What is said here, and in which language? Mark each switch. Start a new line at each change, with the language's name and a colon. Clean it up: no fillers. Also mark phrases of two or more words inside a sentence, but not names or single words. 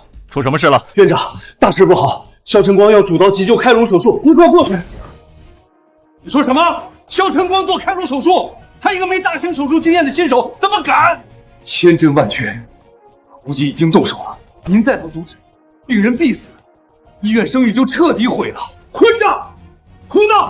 Chinese: 出什么事了？院长，大事不好！萧晨光要主刀急救开颅手術，你快過去！你說什麼？蕭晨光做開颅手術？他一個沒大型手術經驗的新手，怎麼敢？千真萬確，估計已經動手了。您再不阻止，病人必死，醫院聲譽就徹底毀了。混賬！胡鬧！